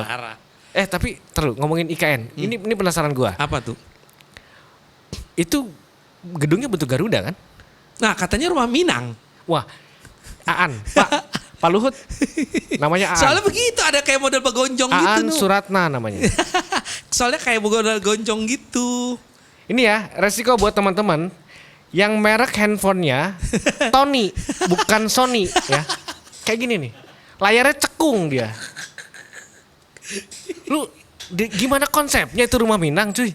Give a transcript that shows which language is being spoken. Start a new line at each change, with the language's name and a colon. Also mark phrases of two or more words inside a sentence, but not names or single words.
Indonesian: Parah. Tapi terus ngomongin IKN, ini penasaran gue. Apa tuh? Itu gedungnya bentuk Garuda kan? Nah, katanya rumah Minang. Wah, Aan, Pak Luhut, namanya Aan. Soalnya begitu, ada kayak model begonjong gitu. Aan Nu. Suratna namanya. Soalnya kayak model gonjong gitu. Ini ya, resiko buat teman-teman yang merek handphonenya Tony, bukan Sony ya. Kayak gini nih, layarnya cekung dia. Lu gimana konsepnya itu rumah Minang cuy?